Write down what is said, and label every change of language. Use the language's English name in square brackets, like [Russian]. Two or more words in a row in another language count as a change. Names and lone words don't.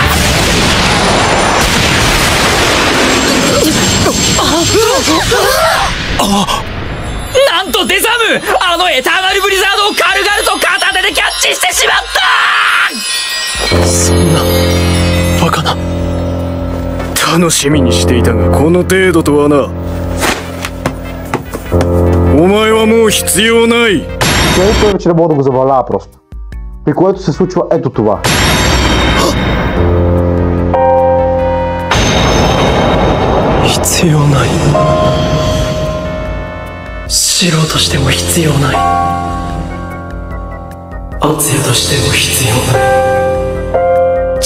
[Japanese] なんとデザムあのエターナルブリザードを軽々と片手でキャッチしてしまった。そんなバカな。楽しみにしていたがこの程度とはな。お前はもう必要ない。 [Bulgarian] той вече не мога да го забавлява просто. При което се случва ето това. [Japanese] 必要ない。素人としても必要ない。敦也としても必要ない。